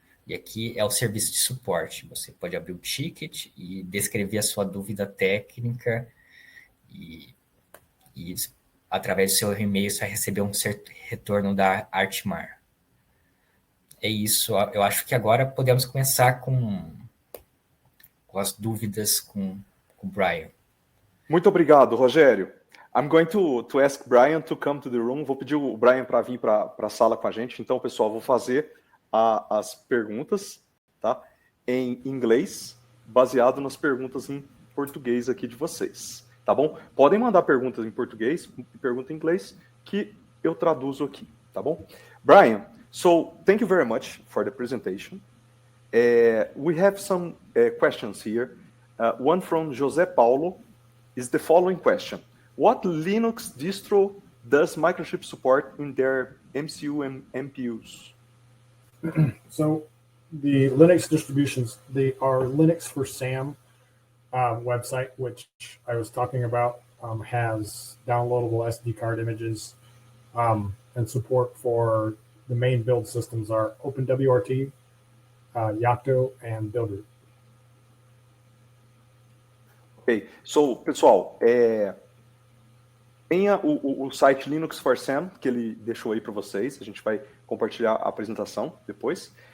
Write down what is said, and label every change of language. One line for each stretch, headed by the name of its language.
Portuguese: E aqui é o serviço de suporte. Você pode abrir o ticket e descrever a sua dúvida técnica e através do seu e-mail você vai receber um certo retorno da Artimar. É isso. Eu acho que agora podemos começar com as dúvidas com o Brian. Muito obrigado, Rogério.
English: I'm going to ask Brian to come to the room.
Portuguese: Vou pedir o Brian para vir para a sala com a gente. Então, pessoal, vou fazer as perguntas, tá, em inglês, baseado nas perguntas em português aqui de vocês, tá bom? Podem mandar perguntas em português e pergunta em inglês que eu traduzo aqui, tá bom?
English: Brian, so thank you very much for the presentation. We have some questions here. One from José Paulo is the following question. What Linux distro does Microchip support in their MCU and MPUs? So the Linux distributions, they are Linux for SAM website, which I was talking about, has downloadable SD card images, and support for the main build systems are OpenWRT, Yocto, and Buildroot.
Portuguese: Ok, so, pessoal, tenha o site Linux for SAM, que ele deixou aí para vocês, a gente vai compartilhar a apresentação depois.